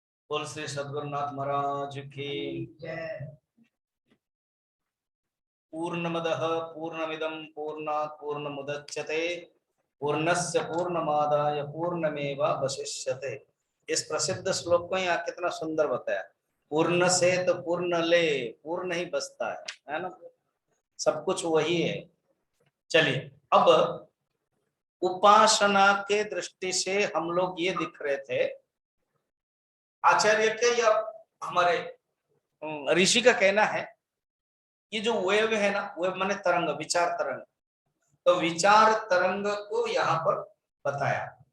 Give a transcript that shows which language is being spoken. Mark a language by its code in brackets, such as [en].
[hi] बोल श्री सद्गुरुनाथ महाराज की जय। [sa] पूर्णमदः पूर्णमिदं पूर्णात् पूर्णमुदच्यते पूर्णस्य पूर्णमादाय पूर्णमेवावशिष्यते। [hi] इस प्रसिद्ध श्लोक को यहाँ कितना सुंदर बताया। पूर्ण से तो पूर्ण ले, पूर्ण ही बचता है ना, सब कुछ वही है। चलिए, अब उपासना के दृष्टि से हम लोग ये दिख रहे थे, आचार्य के या हमारे ऋषि का कहना है, ये जो वेव है ना, वेव माने तरंग, विचार तरंग, तो विचार तरंग को यहाँ पर बताया।